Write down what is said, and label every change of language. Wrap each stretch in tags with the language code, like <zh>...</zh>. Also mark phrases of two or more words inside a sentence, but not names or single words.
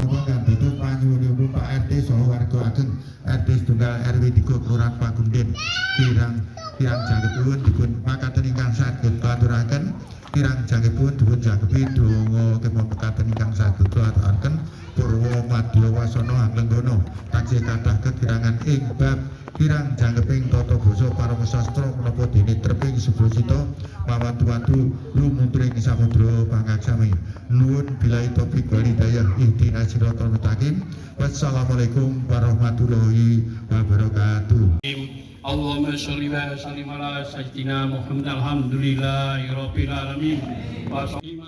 <jv>Kang dados panyuwunipun Pak RT saha warga ageng RT setunggal RW 3 Kelurahan Pakunden kirang jangkepipun dipun makaten ingkang saged katuraken kirang jangkepipun dipun jangkepi donga kemawon ingkang saged katuraken Purwa Madya Wasana Anglenggana taksih kathah kekirangan ing bab kirang jangkeping tata basa paraga sastra menapa dene treping subasita mawatu-watu lumunturing samudra pangaksami.</jv> <ar>Nuwun بالله التوفيق والهداية اهدنا الصراط المستقيم. والسلام عليكم ورحمة الله وبركاته. اللهم صل وسلم على سيدنا محمد الحمد لله رب العالمين.</ar>